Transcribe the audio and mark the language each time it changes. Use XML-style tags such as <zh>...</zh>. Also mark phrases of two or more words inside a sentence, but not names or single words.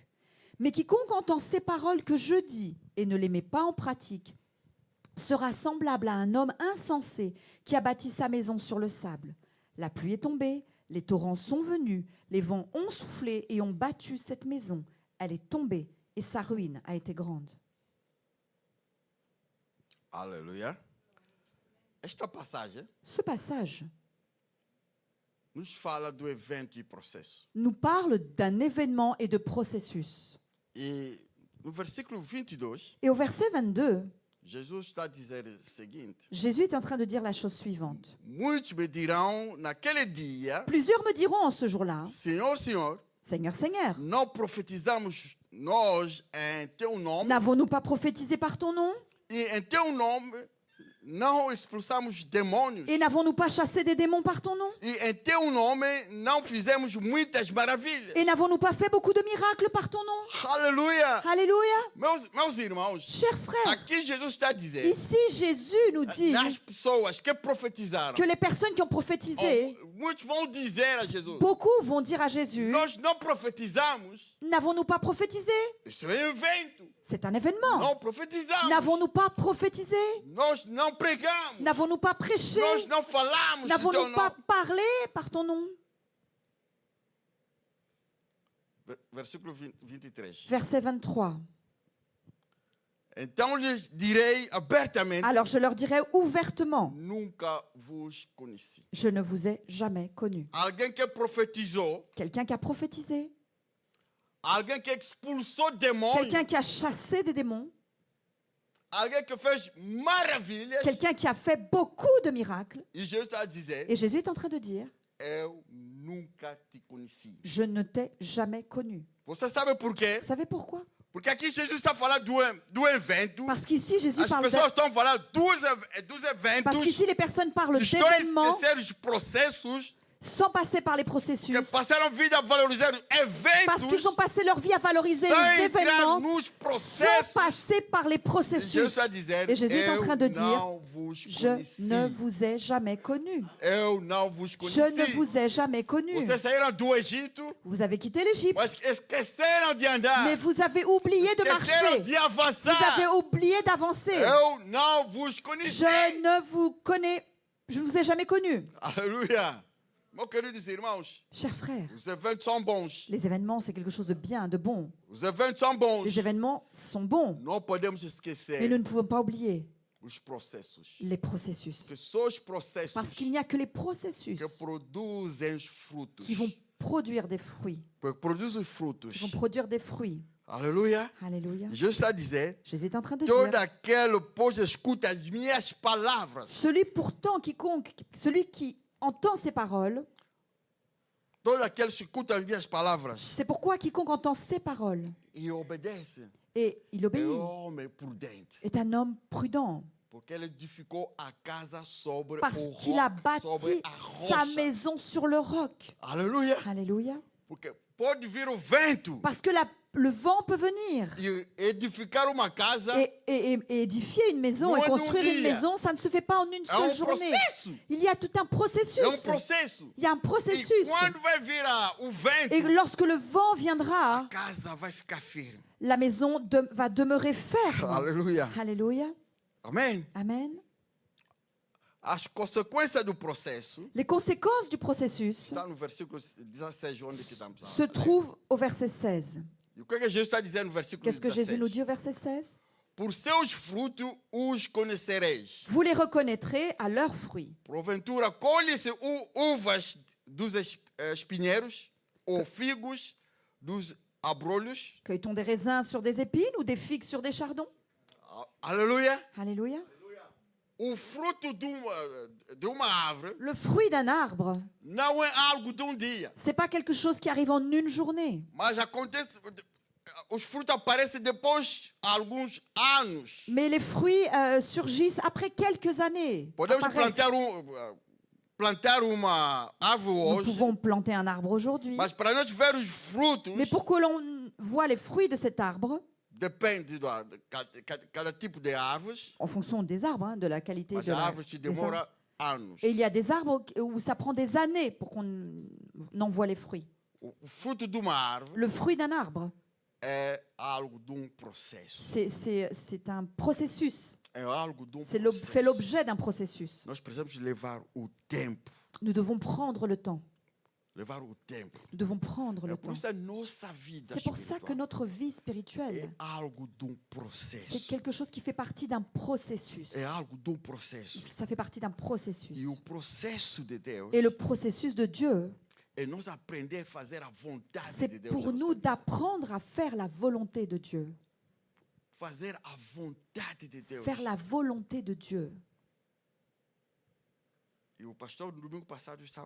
<fr>Mais quiconque entend ces paroles que je dis et ne les met pas en pratique sera semblable à un homme insensé qui a bâti sa maison sur le sable. La pluie est tombée, les torrents sont venus, les vents ont soufflé et ont battu cette maison. Elle est tombée et sa ruine a été grande.</fr> <pt>Aleluia. Esta passagem</pt> <fr>Ce passage</fr> <pt>nos fala do evento e processo.</pt> <fr>nous parle d'un événement et de processus.</fr> <pt>E no versículo 22,</pt> <fr>Et au verset 22,</fr> <pt>Jesus está a dizer o seguinte:</pt> <fr>Jésus est en train de dire la chose suivante.</fr> <pt>muitos me dirão naquele dia,</pt> <fr>Plusieurs me diront en ce jour-là,</fr> <pt>Senhor, Senhor,</pt> <fr>Seigneur, Seigneur,</fr> <pt>não profetizamos nós em teu nome,</pt> <fr>n'avons-nous pas prophétisé par ton nom?</fr> <pt>e em teu nome não expulsamos demônios,</pt> <fr>Et n'avons-nous pas chassé des démons par ton nom?</fr> <pt>e em teu nome não fizemos muitas maravilhas.</pt> <fr>Et n'avons-nous pas fait beaucoup de miracles par ton nom?</fr> <pt>Aleluia!</pt> <fr>Alléluia!</fr> <pt>Meus irmãos,</pt> <fr>Chers frères,</fr> <pt>aqui Jesus está a dizer,</pt> <fr>ici Jésus nous dit</fr> <pt>das pessoas que profetizaram,</pt> <fr>que les personnes qui ont prophétisé,</fr> <pt>muitos vão dizer a Jesus,</pt> <fr>beaucoup vont dire à Jésus,</fr> <pt>nós não profetizamos,</pt> <fr>n'avons-nous pas prophétisé?</fr> <pt>isso é um evento,</pt> <fr>C'est un événement.</fr> <pt>não profetizamos,</pt> <fr>N'avons-nous pas prophétisé?</fr> <pt>nós não pregamos,</pt> <fr>N'avons-nous pas prêché?</fr> <pt>nós não falamos em teu</pt> <fr>N'avons-nous pas</fr> <pt>nome.</pt> <fr>parlé par ton nom?</fr> <pt>Versículo 23.</pt> <fr>Verset 23.</fr> <pt>Então lhes direi abertamente,</pt> <fr>Alors je leur dirai ouvertement,</fr> <pt>nunca vos conheci.</pt> <fr>je ne vous ai jamais connu.</fr> <pt>Alguém que profetizou,</pt> <fr>Quelqu'un qui a prophétisé,</fr> <pt>alguém que expulsou demônios,</pt> <fr>quelqu'un qui a chassé des démons,</fr> <pt>alguém que fez maravilhas,</pt> <fr>quelqu'un qui a fait beaucoup de miracles.</fr> <pt>e Jesus está a dizer,</pt> <fr>Et Jésus est en train de dire,</fr> <pt>eu nunca te conheci.</pt> <fr>je ne t'ai jamais connu.</fr> <pt>Você sabe por quê?</pt> <fr>Vous savez pourquoi?</fr> <pt>Porque aqui Jesus está falando do evento.</pt> <fr>Parce qu'ici Jésus</fr> <pt>As</pt> <fr>parle</fr> <pt>pessoas estão falando dos</pt> <fr>Parce</fr> <pt>eventos.</pt> <fr>qu'ici les personnes parlent</fr> <pt>Estão a</pt> <fr>d'événements,</fr> <pt>esquecer os processos</pt> <fr>sans passer par les</fr> <pt>que</pt> <fr>processus,</fr> <pt>passaram a vida a valorizar</pt> <fr>parce qu'ils ont</fr> <pt>eventos</pt> <fr>passé leur vie à valoriser</fr> <pt>sem</pt> <fr>les</fr> <pt>entrar</pt> <fr>événements,</fr> <pt>nos</pt> <fr>sans</fr> <pt>processos.</pt> <fr>passer par les</fr> <pt>E</pt> <fr>processus.</fr> <pt>Jesus está a dizer,</pt> <fr>Et Jésus est en train de</fr> <pt>eu</pt> <fr>dire,</fr> <pt>não vos</pt> <fr>je</fr> <pt>conheci.</pt> <fr>ne vous ai jamais connu.</fr> <pt>Eu não vos</pt> <fr>Je ne</fr> <pt>conheci.</pt> <fr>vous ai jamais connu.</fr> <pt>Vocês saíram do Egito,</pt> <fr>Vous avez quitté l'Égypte,</fr> <pt>mas esqueceram de andar.</pt> <fr>mais vous avez oublié de</fr> <pt>Esqueceram</pt> <fr>marcher.</fr> <pt>de</pt> <fr>Vous</fr> <pt>avançar.</pt> <fr>avez oublié d'avancer.</fr> <pt>Eu não vos conheci.</pt> <fr>Je ne vous connais, je ne vous ai jamais connu.</fr> <pt>Aleluia. Meus queridos irmãos,</pt> <fr>Chers frères,</fr> <pt>os eventos são bons.</pt> <fr>les événements, c'est quelque chose de bien, de bon.</fr> <pt>Os eventos são bons.</pt> <fr>Les événements sont bons,</fr> <pt>Não podemos</pt> <fr>mais</fr> <pt>esquecer</pt> <fr>nous ne pouvons pas oublier</fr> <pt>os processos.</pt> <fr>les processus.</fr> <pt>Que são os processos</pt> <fr>Parce qu'il n'y a que les processus</fr> <pt>que produzem os frutos.</pt> <fr>qui vont produire des fruits.</fr> <pt>Que produzem os frutos.</pt> <fr>Qui vont produire des fruits.</fr> <pt>Aleluia.</pt> <fr>Alléluia.</fr> <pt>Jesus está a dizer,</pt> <fr>Jésus est en train de</fr> <pt>todo</pt> <fr>dire,</fr> <pt>aquele, pois, escuta as minhas palavras.</pt> <fr>celui pourtant quiconque, celui qui entend ces paroles,</fr> <pt>Todo aquele que escuta as minhas palavras</pt> <fr>c'est pourquoi quiconque entend ces paroles</fr> <pt>e obedece</pt> <fr>et il</fr> <pt>é</pt> <fr>obéit,</fr> <pt>homem prudente.</pt> <fr>est un homme prudent.</fr> <pt>Porque ele edificou a casa sobre</pt> <fr>Parce</fr> <pt>o</pt> <fr>qu'il a</fr> <pt>roc, sobre</pt> <fr>bâti</fr> <pt>a</pt> <fr>sa</fr> <pt>rocha.</pt> <fr>maison sur le roc.</fr> <pt>Aleluia.</pt> <fr>Alléluia.</fr> <pt>Porque pode vir o vento</pt> <fr>Parce que le vent peut venir.</fr> <pt>e edificar uma casa.</pt> <fr>Et édifier une maison Non, et non, construire une</fr> <pt>dia.</pt> <fr>maison, ça ne se fait pas en une</fr> <pt>É um</pt> <fr>seule journée.</fr> <pt>processo.</pt> <fr>Il y a tout un processus.</fr> <pt>É um processo.</pt> <fr>Il y a un</fr> <pt>E</pt> <fr>processus.</fr> <pt>quando vai vir o vento,</pt> <fr>Et lorsque le vent viendra,</fr> <pt>a casa vai ficar firme.</pt> <fr>la maison va demeurer ferme.</fr> <pt>Aleluia.</pt> <fr>Alléluia.</fr> <pt>Amém.</pt> <fr>Amen.</fr> <pt>As consequências do processo</pt> <fr>Les conséquences du processus</fr> <pt>está no versículo 16, onde que estamos.</pt> <fr>se trouvent au verset 16.</fr> <pt>E o que Jesus está dizendo no versículo</pt> <fr>Qu'est-ce que Jésus</fr> <pt>16?</pt> <fr>nous dit au verset 16?</fr> <pt>Por seus frutos os conhecereis.</pt> <fr>Vous les reconnaîtrez à leurs fruits.</fr> <pt>Porventura, colhe-se uvas dos espinheiros, ou figos dos abrolhos.</pt> <fr>Cueille-t-on des raisins sur des épines ou des figues sur des chardons?</fr> <pt>Aleluia.</pt> <fr>Alléluia.</fr> <pt>O fruto de uma árvore</pt> <fr>Le fruit d'un arbre,</fr> <pt>não é algo de dia,</pt> <fr>c'est pas quelque chose qui arrive en une journée.</fr> <pt>mas acontece. Os frutos aparecem depois de alguns anos.</pt> <fr>Mais les fruits surgissent après quelques années.</fr> <pt>Podemos</pt> <fr>apparaissent.</fr> <pt>plantar uma árvore</pt> <fr>Nous</fr> <pt>hoje,</pt> <fr>pouvons planter un arbre aujourd'hui.</fr> <pt>mas para nós ver os frutos,</pt> <fr>Mais pour que l'on voit les fruits de cet arbre,</fr> <pt>depende de cada tipo de árvores,</pt> <fr>en fonction des arbres, hein, de la qualité</fr> <pt>mas</pt> <fr>de</fr> <pt>a</pt> <fr>la,</fr> <pt>árvore te</pt> <fr>des arbres.</fr> <pt>demora anos.</pt> <fr>Et il y a des arbres où ça prend des années pour qu'on en voit les fruits.</fr> <pt>O fruto de uma árvore</pt> <fr>Le fruit d'un arbre,</fr> <pt>é algo de processo.</pt> <fr>c'est un processus.</fr> <pt>É algo de</pt> <fr>C'est</fr> <pt>processo.</pt> <fr>fait l'objet d'un processus.</fr> <pt>Nós precisamos levar o tempo.</pt> <fr>Nous devons prendre le temps.</fr> <pt>Levar o tempo.</pt> <fr>Nous devons prendre</fr> <pt>É</pt> <fr>le</fr> <pt>por</pt> <fr>temps.</fr> <pt>isso a nossa vida</pt> <fr>C'est pour ça que</fr> <pt>espiritual</pt> <fr>notre vie spirituelle,</fr> <pt>é algo de</pt> <fr>c'est</fr> <pt>processo.</pt> <fr>quelque chose qui fait partie d'un processus.</fr> <pt>É algo de processo.</pt> <fr>Ça fait partie d'un processus.</fr> <pt>E o processo de Deus</pt> <fr>Et le processus de Dieu,</fr> <pt>é nós aprender a fazer a vontade</pt> <fr>c'est</fr> <pt>de Deus.</pt> <fr>pour nous d'apprendre à faire la volonté de Dieu.</fr> <pt>Fazer a vontade de Deus.</pt> <fr>Faire la volonté de Dieu.</fr> <pt>E o pastor no domingo passado estava</pt>